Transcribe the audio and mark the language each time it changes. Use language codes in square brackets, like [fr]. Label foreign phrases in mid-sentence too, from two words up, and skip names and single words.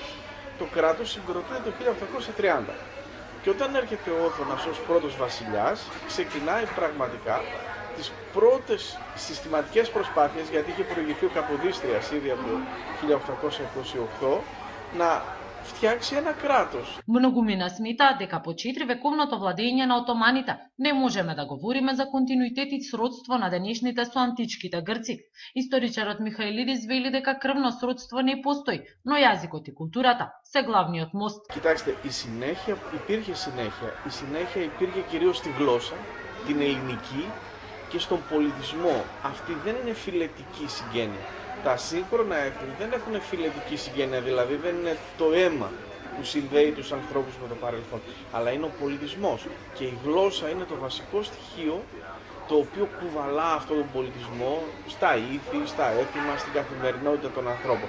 [el] Το κράτος συγκροτείται το 1830. Και όταν έρχεται ο Όθωνας ως πρώτος βασιλιάς, ξεκινάει πραγματικά τις πρώτες συστηματικές προσπάθειες, γιατί είχε προηγηθεί ο Καποδίστριας ήδη από το 1828, να φτιάξει ένα κράτος. [mk] Многумина смета дека по 4-вековното владење на отоманите не можеме да говориме за континуитет и сродство на денешните со античките грци. Историчарот Михаилидис вели дека крвно сродство не постои, но јазикот и културата се главниот мост. [el] Κοιτάξτε, η συνέχεια υπήρχε συνέχεια. Η συνέχεια υπήρχε κυρίως στη γλώσσα, την ελληνική και στον πολιτισμό. Αυτή δεν είναι φιλετική συγγένεια. Τα σύγχρονα έθνη δεν έχουν φιλετική συγγένεια, δηλαδή δεν είναι το αίμα που συνδέει τους ανθρώπους με το παρελθόν, αλλά είναι ο πολιτισμός και η γλώσσα είναι το βασικό στοιχείο το οποίο κουβαλά αυτόν τον πολιτισμό στα ήθη, στα έθιμα, στην καθημερινότητα των ανθρώπων.